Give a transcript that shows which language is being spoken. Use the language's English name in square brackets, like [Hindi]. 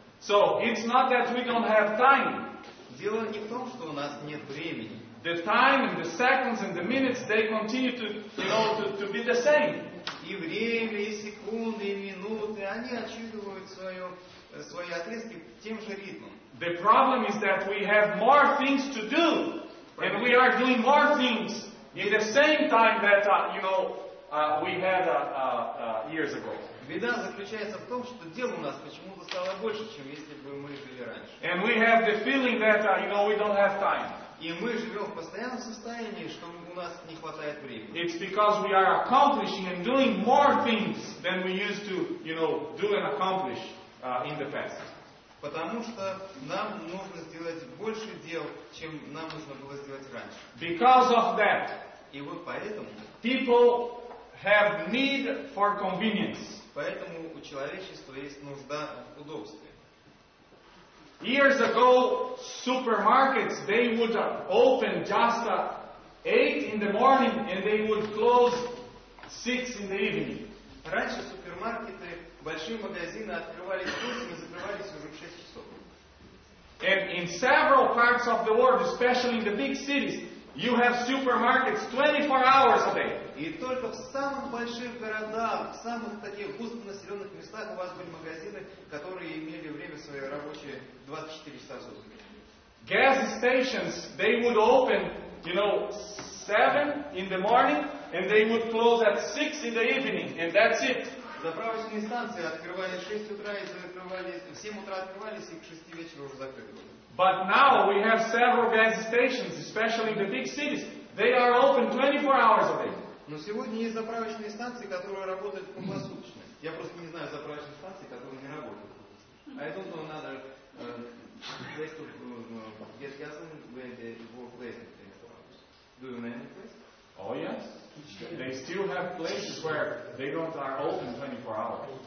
[English] So it's not that we don't have time. [Russian] Дело не в том, что у нас нет времени. [English] The time and the seconds and the minutes, they continue to be the same. [Russian] И время, и секунды, и минуты, они отсчитывают свои отрезки тем же ритмом. [English] The problem is that we have more things to do, and we are doing more things in the same time that we had years ago. [Russian] Беда заключается в том, что дел у нас почему-то стало больше, чем если бы мы жили раньше. [English] And we have the feeling that we don't have time. [Russian] И мы живем в постоянном состоянии, что у нас не хватает времени. [English] It's because we are accomplishing and doing more things than we used to, do and accomplish in the past. [Russian] Потому что нам нужно сделать больше дел, чем нам нужно было сделать раньше. [English] Because of that, [Russian] И вот поэтому [English] people have need for convenience. [Russian] Поэтому у человечества есть нужда в удобстве. [English] Years ago, supermarkets, they would open just 8 in the morning and they would close 6 in the evening. [Russian] Раньше супермаркеты, большие магазины открывались в 8 и закрывались уже в 6 часов. [English] And in several parts of the world, especially in the big cities, you have supermarkets 24 hours a day. [Russian] И только в самых больших городах, в самых таких густонаселенных местах у вас были магазины, которые имели время свое рабочее 24 часа в сутки. [English] Gas stations, they would open, 7 in the morning, and they would close at 6 in the evening, and that's it. [Russian] Заправочные станции открывались в 6 утра и закрывались, в 7 утра открывались и к 6 вечера уже закрыты были. [English] But now we have several gas stations, especially in the big cities. They are open 24 hours a day. [Russian] Но сегодня есть заправочные станции, которые работают круглосуточно. Я просто не знаю заправочных станций, которые не работают. [English] I don't know another place to get gas when they work late. Do you know any place? Oh yes. They still have places where they are open 24 hours.